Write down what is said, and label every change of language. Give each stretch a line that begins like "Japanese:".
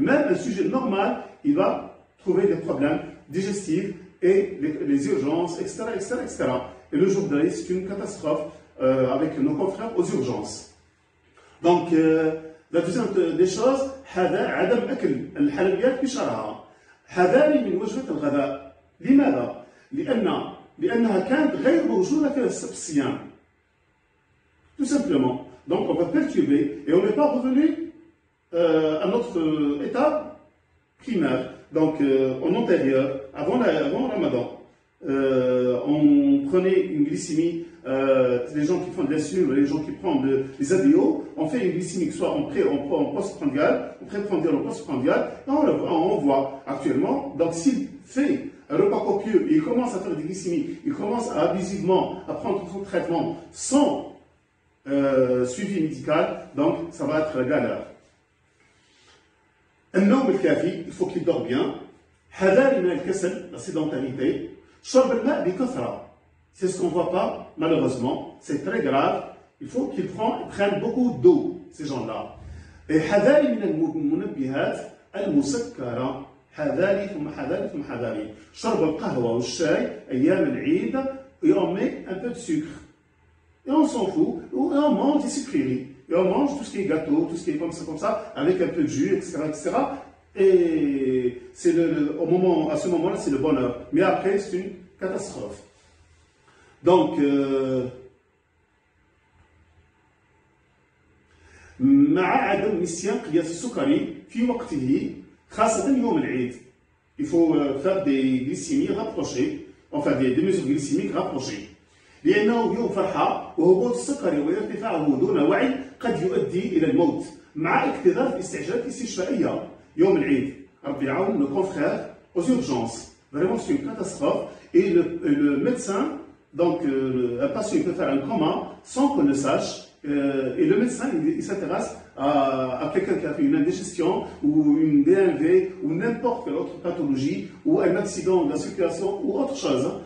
French: Même un sujet normal, il va trouver des problèmes digestifs et les urgences, etc., etc., etc. Et le jour d'ailleurs, c'est une catastrophe avec nos confrères aux urgences. Donc, la deuxième des choses,
Arabic: عدم أكل الحلويات بشرعها. حذاري من وجبة الغداء. لماذا؟ لأنها كانت غير موجودة في الصيام.
French: Tout simplement. Donc, on va perturber et on n'est pas revenu à notre état primaire, donc en antérieur, avant Ramadan. On prenait une glycémie, les gens qui font de l'insuline, les gens qui prennent des ADO, on fait une glycémie soit en post-prandial, en pré-prandial, en post-prandial, et on voit actuellement, donc s'il fait un repas copieux, et il commence à faire des glycémies, il commence à abusivement à prendre son traitement sans suivi médical, donc ça va être la galère.
Arabic: النوم الكافي,
French: il faut qu'il dort bien.
Arabic: حذاري من الكسل,
French: la sédentarité.
Arabic: شرب الماء بكثرة.
French: C'est ce qu'on ne voit pas, malheureusement. C'est très grave. Il faut qu'ils prennent beaucoup d'eau, ces gens-là.
Arabic: Et حذاري من المنبهات المسكرة. حذاري ثم حذاري ثم حذاري. شرب القهوة والشاي أيام العيد
French: et on met un peu de sucre. Et on s'en fout. Et on mange des sucreries. Et on mange tout ce qui est gâteau, tout ce qui est comme ça, avec un peu de jus, etc., etc. Et c'est à ce moment-là, c'est le bonheur. Mais après, c'est une catastrophe.
Arabic: Donc, مع عدم نسيان قياس السكري في وقته خاصة يوم العيد.
French: Il faut faire des glycémies rapprochées, enfin des mesures glycémiques rapprochées.
Arabic: لأنه يوم فرحة وهبوط السكري وارتفاعه دون وعي قد يؤدي إلى الموت مع اكتظاظ الاستعجالات الاستشفائية يوم العيد. ربي يعاون
French: nos confrères aux urgences. Vraiment, c'est une catastrophe. Et le médecin, donc un patient peut faire un coma sans qu'on le sache. Et le médecin, il s'intéresse à quelqu'un qui a fait une indigestion ou une DNV ou n'importe quelle autre pathologie ou un accident de la circulation ou autre chose.